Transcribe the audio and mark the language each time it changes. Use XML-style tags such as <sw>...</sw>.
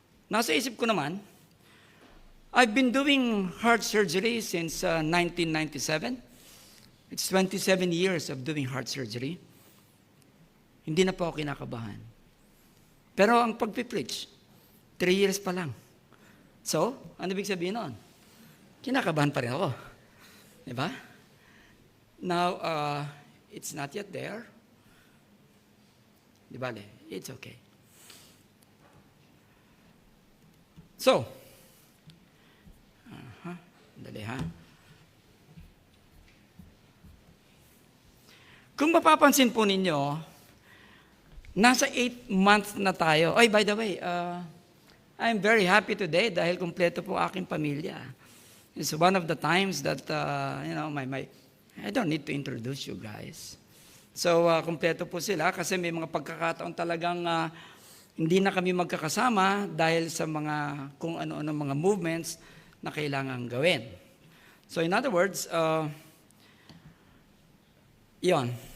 <tl>Nasa isip ko naman,</tl> <en>I've been doing heart surgery since 1997. It's 27 years of doing heart surgery.</en> <tl>Hindi na po ako kinakabahan. Pero ang pagpipreach,</tl> <en>3 years</en> <tl>pa lang. So, ano ibig sabihin nun? Kinakabahan pa rin ako. Diba?</tl> <en>Now, it's not yet there.</en> <tl>Di bale,</tl> <en>it's okay.</en> <tl>So, dali ha. Kung mapapansin po ninyo, nasa 8 months na tayo.</tl> <en>By the way, I'm very happy today</en> <tl>dahil kumpleto po aking pamilya.</tl> <en>It's one of the times that, I don't need to introduce you guys.</en> <tl>So, kumpleto po sila kasi may mga pagkakataon talagang hindi na kami magkakasama dahil sa mga kung ano-ano mga movements na kailangan gawin.</tl> <en>So, in other words, yon.</en>